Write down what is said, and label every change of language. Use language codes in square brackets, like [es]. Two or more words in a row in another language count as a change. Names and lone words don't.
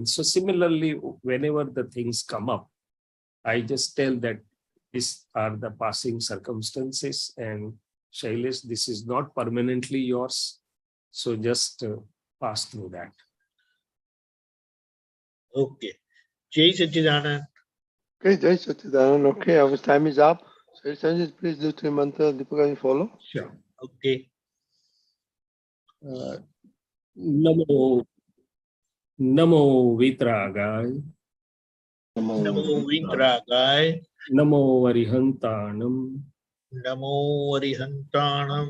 [en] So similarly, whenever the things come up, I just tell that these are the passing circumstances, and Shailesh, this is not permanently yours. So just pass through that. [hi] Okay. जय सच्चिदानंद. Okay, जय सच्चिदानंद. [en] Okay, our time is up. So, Shaileshanandji, please do three mantra. Deepika, you follow. Sure. Okay. [pra] नमो वीतरागाय. नमो वीतरागाय. नमो अरिहंताणं. नमो अरिहंताणं.